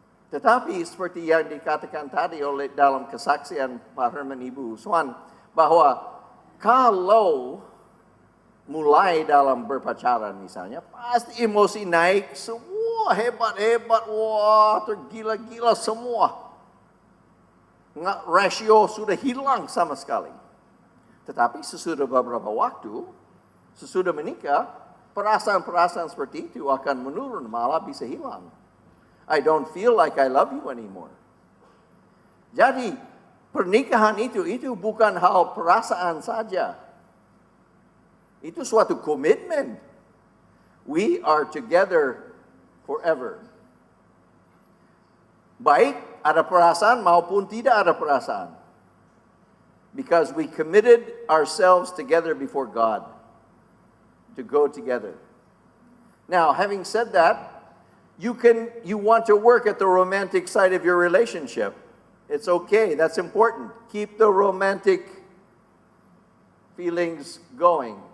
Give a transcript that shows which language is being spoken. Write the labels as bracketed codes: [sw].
[id] Tetapi seperti yang dikatakan tadi oleh dalam kesaksian Pak Herman Ibu Swan, bahwa kalau mulai dalam berpacaran misalnya, pasti emosi naik, semua hebat-hebat, wah tergila-gila semua. Rasio sudah hilang sama sekali. Tetapi sesudah beberapa waktu, sesudah menikah, perasaan-perasaan seperti itu akan menurun, malah bisa hilang. [en] I don't feel like I love you anymore. [id] Jadi, pernikahan itu bukan hal perasaan saja. Itu suatu komitmen. [en] We are together forever. [id] Baik ada perasaan maupun tidak ada perasaan. [en] Because we committed ourselves together before God to go together. Now, having said that, you want to work at the romantic side of your relationship. It's okay, that's important. Keep the romantic feelings going.